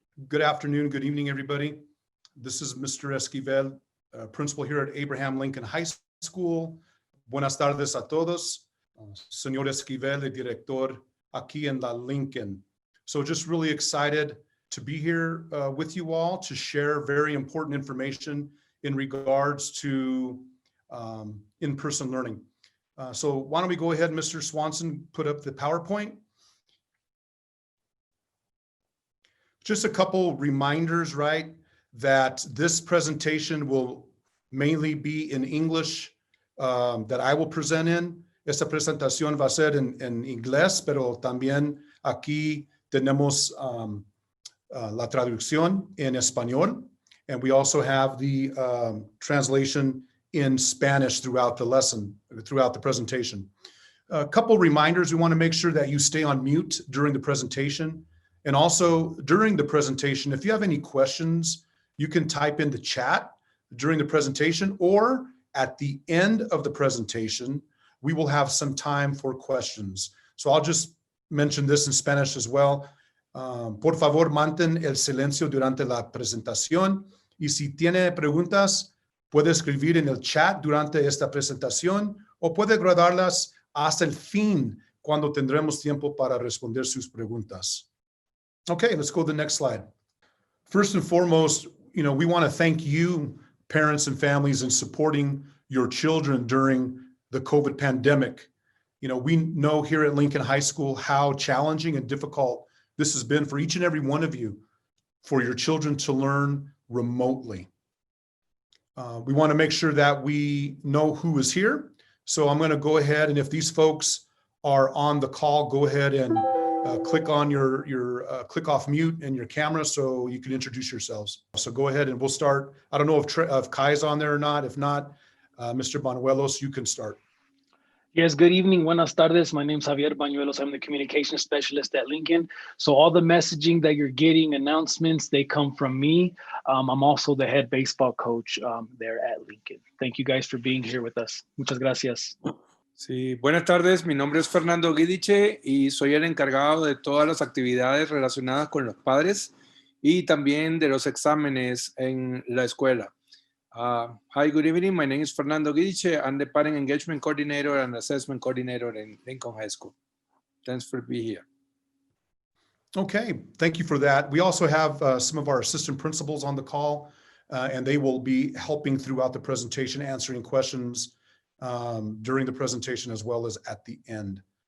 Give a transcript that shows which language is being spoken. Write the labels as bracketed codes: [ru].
[en] Good afternoon, good evening, everybody. This is Mr. Esquibel, principal here at Abraham Lincoln High School. [es] Buenas tardes a todos. Señor Esquibel, el director aquí en la Lincoln. [en] So just really excited to be here with you all to share very important information in regards to in-person learning. So why don't we go ahead, Mr. Swanson, put up the PowerPoint. Just a couple reminders, right, that this presentation will mainly be in English that I will present in. [es] Esta presentación va a ser en inglés, pero también aquí tenemos la traducción en español. [en] And we also have the translation in Spanish throughout the lesson, throughout the presentation. A couple reminders, we want to make sure that you stay on mute during the presentation. And also during the presentation, if you have any questions, you can type in the chat during the presentation, or at the end of the presentation, we will have some time for questions. So I'll just mention this in Spanish as well. [es] Por favor, mantén el silencio durante la presentación. Y si tiene preguntas, puede escribir en el chat durante esta presentación o puede guardarlas hasta el fin cuando tendremos tiempo para responder sus preguntas. [en] Okay, let's go to the next slide. First and foremost, we want to thank you, parents and families, in supporting your children during the COVID pandemic. We know here at Lincoln High School how challenging and difficult this has been for each and every one of you, for your children to learn remotely. We want to make sure that we know who is here. So I'm going to go ahead, and if these folks are on the call, go ahead and click on your click off mute and your camera so you can introduce yourselves. So go ahead and we'll start. I don't know if Kai's on there or not. If not, Mr. Banuelos, you can start. Yes, good evening. [es] Buenas tardes. [en] My name is Javier Banuelos. I'm the communication specialist at Lincoln. So all the messaging that you're getting, announcements, they come from me. I'm also the head baseball coach there at Lincoln. Thank you guys for being here with us. [es] Muchas gracias. Sí, buenas tardes. Mi nombre es Fernando Guidiche y soy el encargado de todas las actividades relacionadas con los padres y también de los exámenes en la escuela. [en] Hi, good evening. My name is Fernando Guidiche. I'm the Parent Engagement Coordinator and Assessment Coordinator in Lincoln High School. Thanks for being here. Okay, thank you for that. We also have some of our assistant principals on the call, and they will be helping throughout the presentation, answering questions during the presentation as well as at the end.